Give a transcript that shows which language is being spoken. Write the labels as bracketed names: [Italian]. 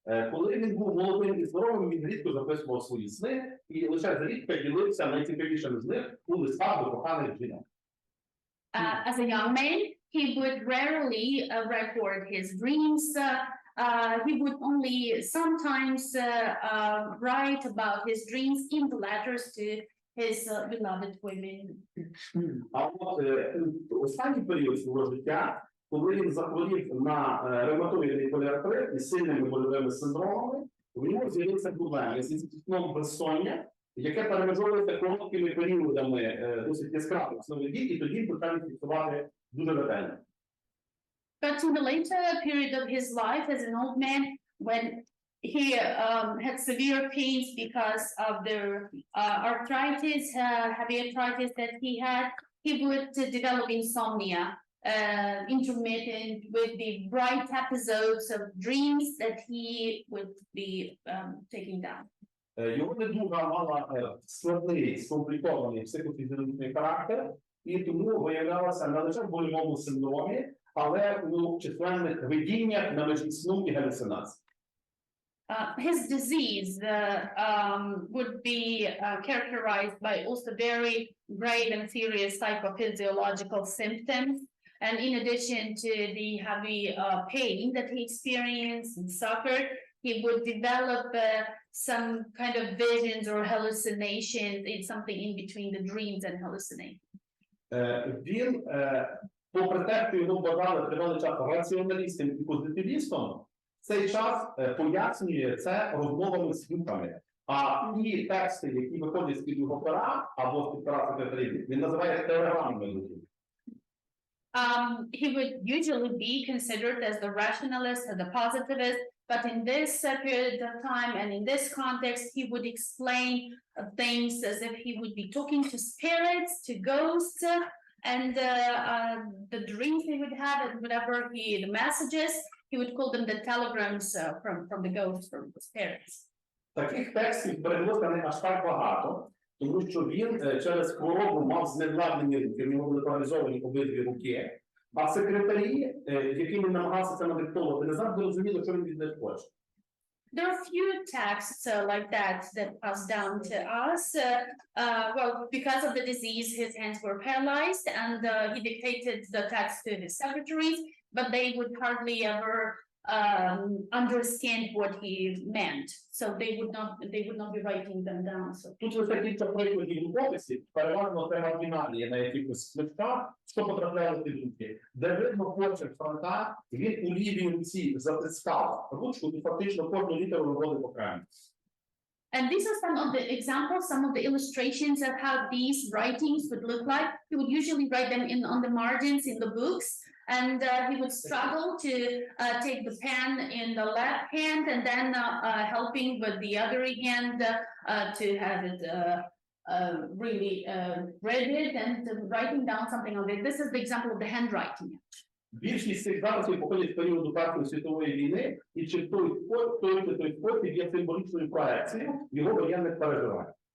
[Ukrainian] Коли він був молодим і здоровим, він рідко записував свої сни, і лише зрідка ділився найцікавішими з них у листах до коханих жінок. [English] As a young man, he would rarely record his dreams. He would only sometimes write about his dreams in the letters to his beloved women. [Ukrainian] А от останній період свого життя, коли він захворів на ревматоїдний поліартрит із сильними больовими синдромами, в нього з'явилися проблеми зі сном безсоння, яке перемежовується короткими періодами досить яскравих сновидінь, і тоді почали фіксувати дуже ретельно. [English] But in the later period of his life as an old man, when he had severe pains because of the arthritis, heavy arthritis that he would develop insomnia, intermittent with the bright episodes of dreams that he would be taking down. [Ukrainian] Його недуга мала складний, скомплікований психофізіологічний характер, і тому виявлялася не лише в больовому синдромі, але у численних видіннях на межі сну і галюцинацій. [English] His disease would be characterized by also very grave and serious psychophysiological symptoms. And in addition to the heavy pain that he experienced and suffered, he would develop some kind of visions or hallucinations. It's something in between the dreams and hallucinations. [Ukrainian] Він, попри те, що його вважали тривалий час раціоналістом і позитивістом, цей час пояснює це розмовами з духами. А ті тексти, які виходять з-під його пера або з-під пера секретарів, він називає телеграмами. [English] He would usually be considered as the rationalist, as the positivist, but in this period of time and in this context, he would explain things as if he would be talking to spirits, to ghosts, and the dreams he would have, and whatever the messages, he would call them the telegrams from the ghosts, from the spirits. [Ukrainian] Таких текстів переводиться не аж так багато, тому що він через хворобу мав зневладнені руки, в нього були паралізовані обидві руки, а секретарі, якими намагався це надиктовувати, не завжди розуміли, що він від них хоче. [English] There are few texts like that pass down to us. Well, because of the disease, his hands were paralyzed, and he dictated the text to his secretaries, but they would hardly ever understand what he meant, so they would not be writing them down. So [Ukrainian] Тут лише кілька прикладів в описі, переважно це маргіналі на якихось листках, що потрапляли в ті думки. Де видно почерк Франка, він у лівій руці затискав ручку і фактично кожну літеру виводив окремо. [English] And these are some of the examples, some of the illustrations of how these writings would look like. He would usually write them on the margins in the books, and he would struggle to take the pen in the left hand and then helping with the other hand to have it really read it and writing down something on it. This is the example of the handwriting. [Ukrainian] Більшість цих записів походять з періоду Першої світової війни, і чи той спосіб є символічною проекцією його воєнних переживань.